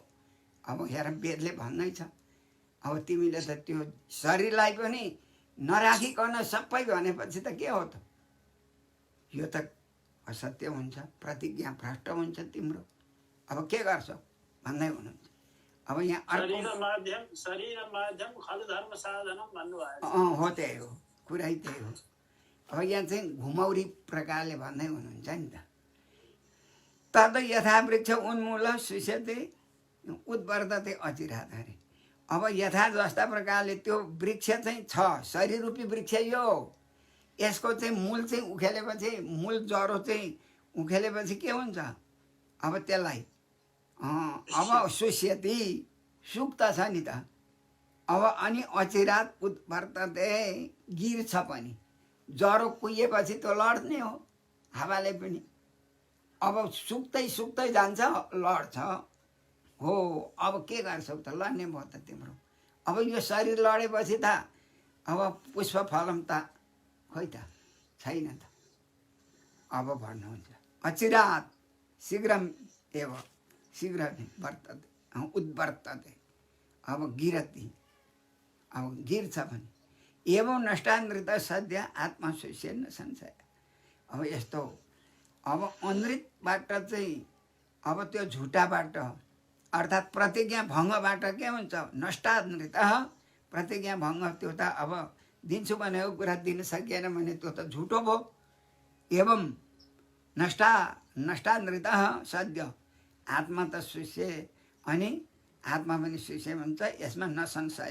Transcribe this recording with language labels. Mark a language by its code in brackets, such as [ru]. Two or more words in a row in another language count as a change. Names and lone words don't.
[ne] अब हेर वेदले भन्दैछ, अब तिमीले त त्यो शरीरलाई पनि नराखिकन सबै भनेपछि त के हो त, यो त असत्य हुन्छ, प्रतिज्ञा भ्रष्ट हुन्छ तिम्रो। अब के गर्छौ भन्दै हुनुहुन्छ। अब यहाँ [sa] शरीर माध्यम खलु धर्म साधनम भन्नुभयो। [ne] हो त्यही हो, कुरै त्यही हो। अब यहाँ चाहिँ घुमौरी प्रकारले भन्दै हुनुहुन्छ नि त, [sa] तद यथा वृक्ष उन्मूल सुष्यते उद्वर्धते अचिराधरे। [ne] अब यथा जस्ता प्रकारले त्यो वृक्ष चाहिँ छ, शरीर रूपी वृक्ष यो, यसको चाहिँ मूल चाहिँ उखेलेपछि, मूल जरो चाहिँ उखेलेपछि के हुन्छ, अब त्यसलाई अब सुष्यति सुक्त छ नि त। अब अनि [sa] अचिरात उत्वर्तते [ne] गिर्छ पनि, जरो कुहिएपछि त्यो लड्ने हो हावाले पनि। अब सुक्दै जान्छ, लड्छ। हो अब के गर्छौ त, लड्ने भयो त तिम्रो। अब यो शरीर लडेपछि त अब [sa] पुष्प फलम [ne] त खोइ त छैन त। अब भन्नुहुन्छ [sa] अचिरात शीघ्रम एव शीघ्र वर्तते उद्वर्तते। [ne] अब गिरती, अब गिर्छ भने [sa] एवं नष्टानृत सद्य आत्मा सुष्य न संशय। [ne] अब यस्तो अब अनृतबाट चाहिँ, अब त्यो झुटाबाट अर्थात् प्रतिज्ञा भङ्गबाट के हुन्छ, नष्टानृत प्रतिज्ञा भङ्ग, त्यो त अब दिन्छु भनेको कुरा दिन सकिएन भने त्यो त झुटो भयो। [sa] एवं नष्टानृत सद्य आत्मा [ne] त सुष्य, अनि आत्मा पनि सुष्य भन्छ, यसमा नसंशय।